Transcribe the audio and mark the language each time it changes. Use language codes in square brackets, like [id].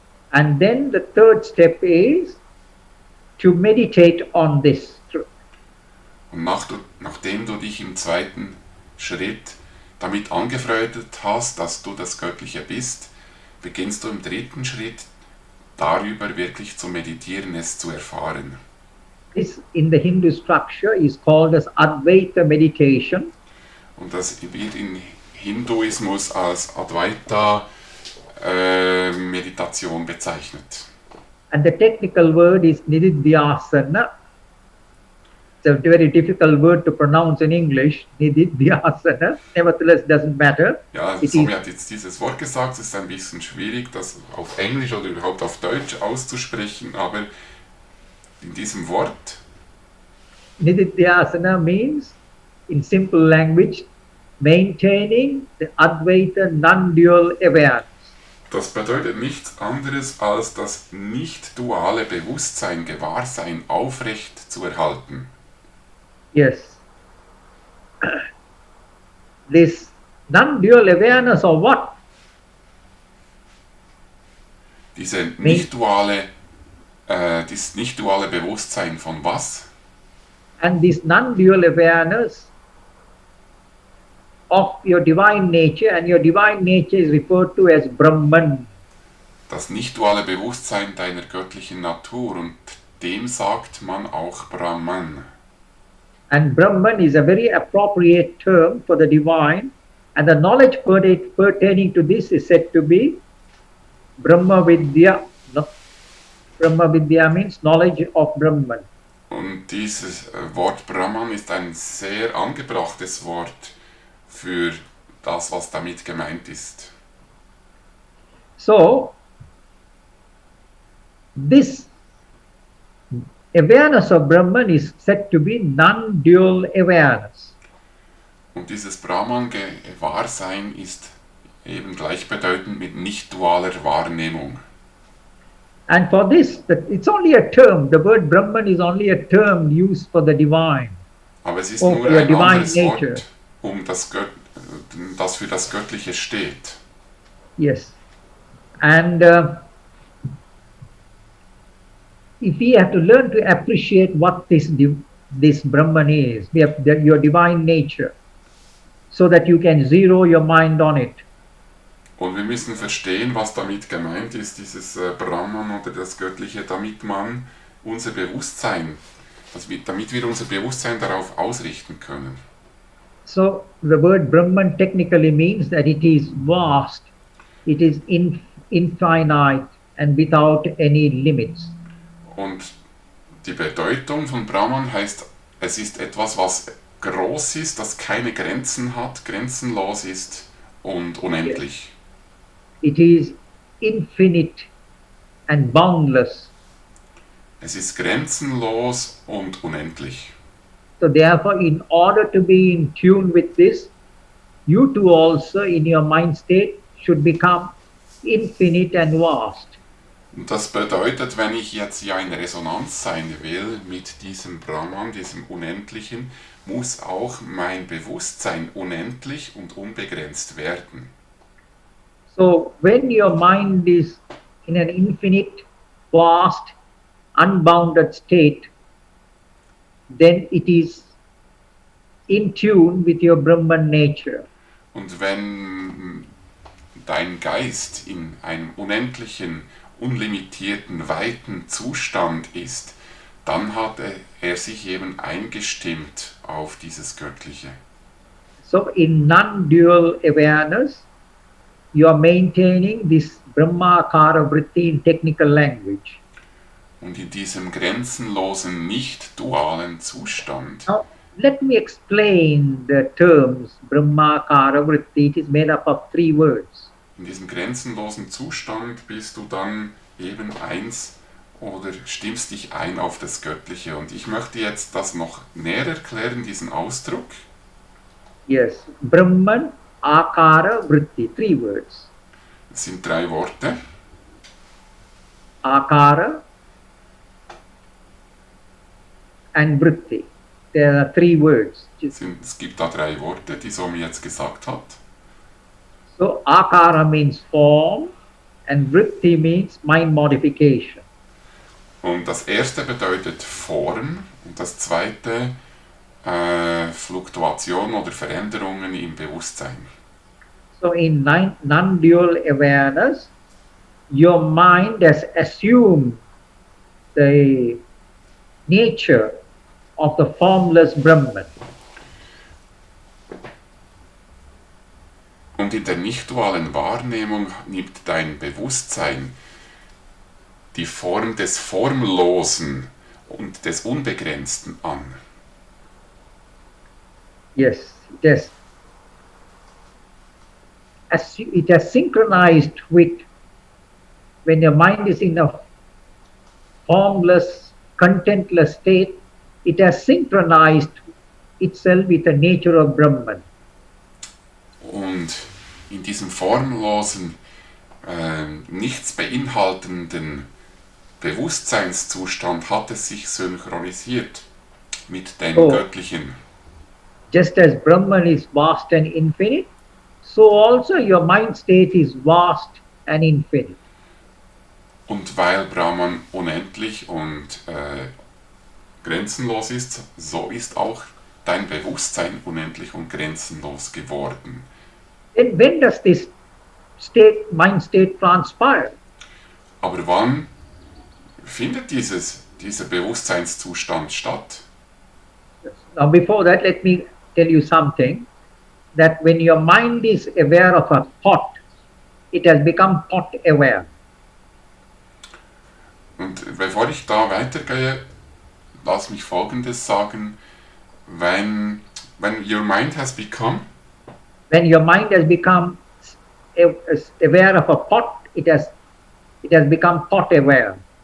[en] And then the third step is to meditate on this truth. [de] Und nachdem du dich im zweiten Schritt damit angefreundet hast, dass du das Göttliche bist, beginnst du im dritten Schritt darüber wirklich zu meditieren, es zu erfahren. [en] This in the Hindu structure is called as Advaita meditation. [de] Und das wird im Hinduismus als Advaita Meditation bezeichnet. [en] And the technical word is Nididhyasana. It's a very difficult word to pronounce in English, Nididhyasana. Nevertheless, doesn't matter. [de] Ja, Swami hat jetzt dieses Wort gesagt, es ist ein bisschen schwierig, das auf Englisch oder überhaupt auf Deutsch auszusprechen, aber in diesem Wort [en] Nididhyasana means, in simple language, maintaining the Advaita non-dual awareness. [de] das bedeutet nichts anderes als das nicht-duale Bewusstsein, Gewahrsein aufrecht zu erhalten. [en] Yes. This non-dual awareness of what? [de] Dieses nicht-duale Bewusstsein von was? [en] And this non-dual awareness of your divine nature, and your divine nature is referred to as Brahman. [de] Das nicht-duale Bewusstsein deiner göttlichen Natur, und dem sagt man auch Brahman. [en] And Brahman is a very appropriate term for the divine, and the knowledge pertaining to this is said to be Brahma Vidya. Brahma Vidya means knowledge of Brahman. [de] Und dieses Wort Brahman ist ein sehr angebrachtes Wort für das, was damit gemeint ist. [en] So, this awareness of Brahman is said to be non-dual awareness. [de] Und dieses Brahman-Gewahrsein ist eben gleichbedeutend mit nicht-dualer Wahrnehmung. [en] And for this, it's only a term. The word Brahman is only a term used for the divine. [de] Aber es ist [en] Of [de] nur [en] your [de] ein [en] divine [de] anderes [en] nature. [de] Wort, das für das Göttliche steht. [en] Yes. And if we have to learn to appreciate what this Brahman is, your divine nature, so that you can zero your mind on it. [de] Und wir müssen verstehen, was damit gemeint ist, dieses Brahman oder das Göttliche, damit wir unser Bewusstsein darauf ausrichten können. [en] So the word Brahman technically means that it is vast, it is infinite and without any limits. [de] Und die Bedeutung von Brahman heißt, es ist etwas, was groß ist, das keine Grenzen hat, grenzenlos ist und unendlich. [en] It is infinite and boundless. [de] Es ist grenzenlos und unendlich. [en] So therefore, in order to be in tune with this, you too also in your mind state should become infinite and vast. [de] Und das bedeutet, wenn ich jetzt ja in Resonanz sein will mit diesem Brahman, diesem Unendlichen, muss auch mein Bewusstsein unendlich und unbegrenzt werden. [en] So when your mind is in an infinite, vast, unbounded state, then it is in tune with your Brahman nature. [de] Und wenn dein Geist in einem unendlichen, unlimitierten, weiten Zustand ist, dann hat er sich eben eingestimmt auf dieses Göttliche. [en] So in non-dual awareness, you are maintaining this Brahmakara Vritti in technical language. [de] Und in diesem grenzenlosen, nicht-dualen Zustand. [en] Now, let me explain the terms Brahmakara Vritti. It is made up of 3 words. [de] In diesem grenzenlosen Zustand bist du dann eben eins oder stimmst dich ein auf das Göttliche. Und ich möchte jetzt das noch näher erklären, diesen Ausdruck. [en] Yes, Brahman, Akara, Vritti, 3 words. [de] Es sind 3 Worte. [en] akara, and vritti. There are three words. [de] Es gibt da 3 Worte, die Swami jetzt gesagt hat. [en] So akara means form and vritti means mind modification. [de] Und das erste bedeutet Form und das zweite Fluktuation oder Veränderungen im Bewusstsein. [en] So in non-dual awareness, your mind has assumed the nature of the formless Brahman. [de] Und in der nicht-dualen Wahrnehmung nimmt dein Bewusstsein die Form des Formlosen und des Unbegrenzten an. [en] Yes, it has synchronized with, when your mind is in a formless, contentless state, it has synchronized itself with the nature of Brahman. [de] Und in diesem formlosen, nichts beinhaltenden Bewusstseinszustand hat es sich synchronisiert mit dem Göttlichen. [en] Just as Brahman is vast and infinite, so also your mind state is vast and infinite. [de] Und weil Brahman unendlich und grenzenlos ist, so ist auch dein Bewusstsein unendlich und grenzenlos geworden. [en] Then when does this mind state transpire? [de] Aber wann findet dieser Bewusstseinszustand statt? [en] Now before that, let me tell you something, that when your mind is aware of a pot, it has become pot aware. [de] Und bevor ich da weitergehe, lass mich Folgendes sagen. [en] When your mind has become... When your mind has become aware of a pot, it has become pot aware.